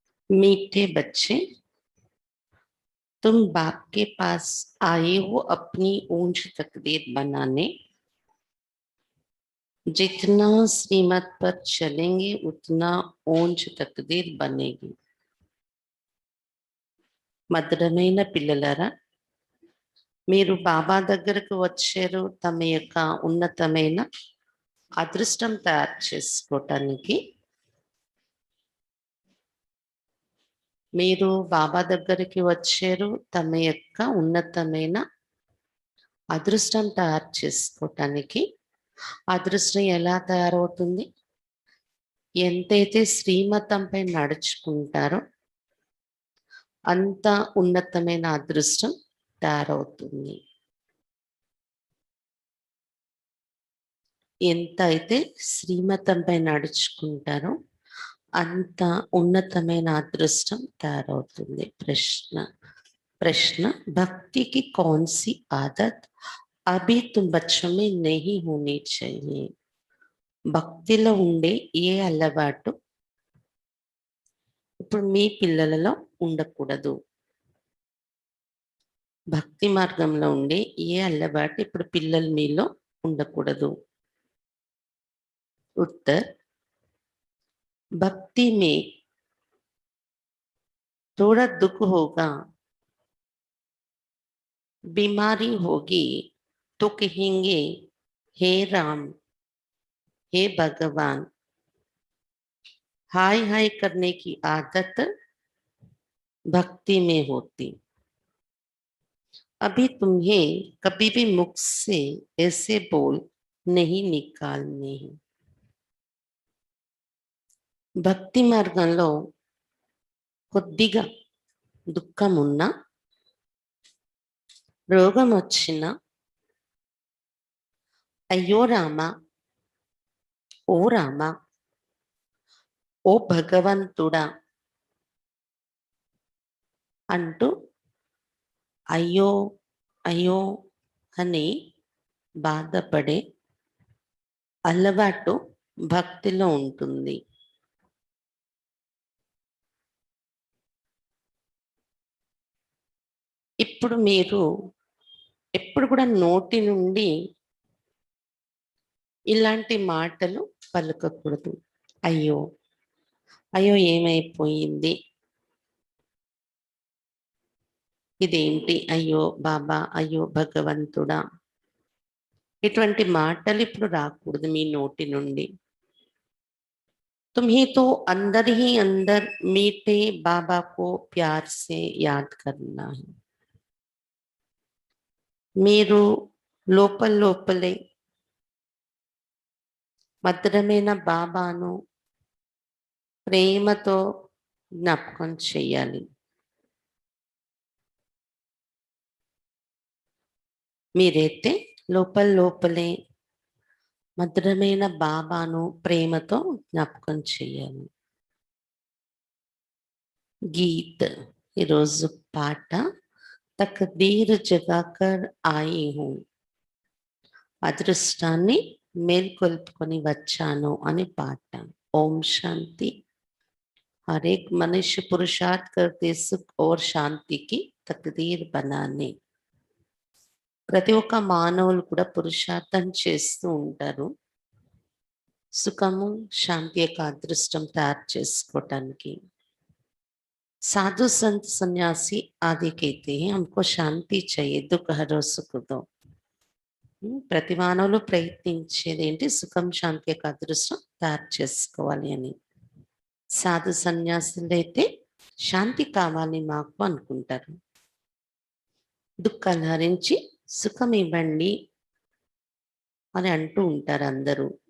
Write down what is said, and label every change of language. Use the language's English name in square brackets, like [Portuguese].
[Hindi] मीठे बच्चे, तुम बाप के पास आए हो अपनी ऊंच तकदीर बनाने। जितना श्रीमत पर चलेंगे उतना ऊंच तकदीर बनेगी. [Telugu] మధురమైన పిల్లలారా, మీరు బాబా దగ్గరకు వచ్చారు తమ యొక్క ఉన్నతమైన అదృష్టం తయారు చేసుకోవటానికి. మీరు బాబా దగ్గరికి వచ్చారు తమ యొక్క ఉన్నతమైన అదృష్టం తయారు చేసుకోవటానికి. అదృష్టం ఎలా తయారవుతుంది? ఎంతైతే శ్రీమతంపై నడుచుకుంటారో అంత ఉన్నతమైన అదృష్టం తయారవుతుంది. ఎంత అయితే శ్రీమతంపై నడుచుకుంటారో అంత ఉన్నతమైన అదృష్టం తయారవుతుంది. [Hindi] प्रश्न भक्ति की कौन सी आदत अभी तुम बच्चों में नहीं होनी चाहिए? [Telugu] భక్తిలో ఉండే ఏ అలవాటు ఇప్పుడు మీ పిల్లలలో ఉండకూడదు? భక్తి మార్గంలో ఉండే ఏ అలవాటు ఇప్పుడు పిల్లలు మీలో ఉండకూడదు? [Hindi] उत्तर, भक्ति में थोड़ा दुख होगा, बीमारी होगी तो कहेंगे हे राम, हे भगवान. हाय हाय करने की आदत भक्ति में होती. अभी तुम्हें कभी भी मुख से ऐसे बोल नहीं निकालने हैं. [Telugu] భక్తి మార్గంలో కొద్దిగా దుఃఖం ఉన్నా, రోగం వచ్చినా అయ్యో రామ, ఓ రామ, ఓ భగవంతుడా అంటూ అయ్యో అయ్యో అని బాధపడే అలవాటు భక్తిలో ఉంటుంది. ఇప్పుడు మీరు ఎప్పుడు కూడా నోటి నుండి ఇలాంటి మాటలు పలకకూడదు. అయ్యో అయ్యో ఏమైపోయింది, ఇదేంటి, అయ్యో బాబా, అయ్యో భగవంతుడా, ఇటువంటి మాటలు ఇప్పుడు రాకూడదు మీ నోటి నుండి. [Hindi] तुम्हें तो अंदर ही अंदर मीठे बाबा को प्यार से याद करना है. [Telugu] మీరు లోపల లోపలే మధురమైన బాబాను ప్రేమతో జ్ఞాపకం చేయాలి. మీరైతే లోపలే మధురమైన బాబాను ప్రేమతో జ్ఞాపకం చేయాలి. గీత్ ఈరోజు పాట [Hindi] తక్దీర్ జగాకర్ ఆయి హూ, [Telugu] అదృష్టాన్ని మేల్కొల్పుకొని వచ్చాను అని పాట. ఓం శాంతి. [Hindi] हर एक मनुष्य पुरुषार्थ करते सुख और शांति की तकदीर बनाने. [Telugu] ప్రతి ఒక్క మానవులు కూడా పురుషార్థం చేస్తూ ఉంటారు సుఖము శాంతి యొక్క అదృష్టం తయారు చేసుకోవటానికి. [Hindi] साधु संत सन्यासी आदि कहते हैं हमको शांति चाहिए दुख हरो सुख दो. [Telugu] ప్రతి మానవులు ప్రయత్నించేది ఏంటి? సుఖం శాంతి యొక్క అదృష్టం తయారు చేసుకోవాలి అని. సాధు సన్యాసులు అయితే శాంతి కావాలి మాకు అనుకుంటారు. దుఃఖాలు హరించి సుఖం ఇవ్వండి అని అంటూ ఉంటారు అందరూ.